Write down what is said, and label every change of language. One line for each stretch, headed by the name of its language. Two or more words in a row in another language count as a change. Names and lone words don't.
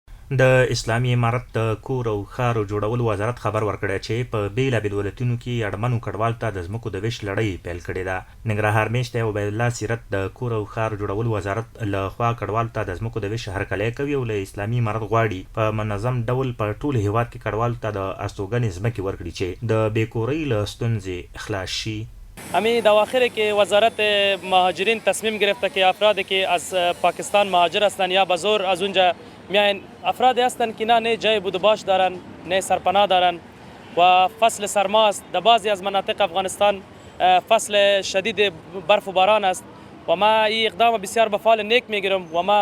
Pashto: د اسلامي امارت د کور او ښارو جوړولو وزارت خبر ورکړی چې په بېلابېلو ولایتونو کې اړمنو کډوالو ته د ځمکو د ویش لړۍ پیل کړې ده. ننګرهار میشته عبیدالله سیرت د کور او ښارو جوړولو وزارت له خوا کډوالو ته د ځمکو د ویش هرکلی کوي او له اسلامي امارت غواړي په منظم ډول په ټول هیواد کې کډوالو ته د استوګنې ځمکې ورکړي چې د بېکورۍ له ستونزې خلاص شي.
Persian: امی دواخر که وزارت مهاجرین تصمیم گرفته که افرادی که از پاکستان مهاجر هستند یا به زور از اونجا میاین افرادی هستند که نه جای بود و باش دارن، نه سرپناه دارن و فصل سرما است. در بعضی از مناطق افغانستان فصل شدید برف و باران است و ما این اقدام بسیار به فال نیک میگیرم و ما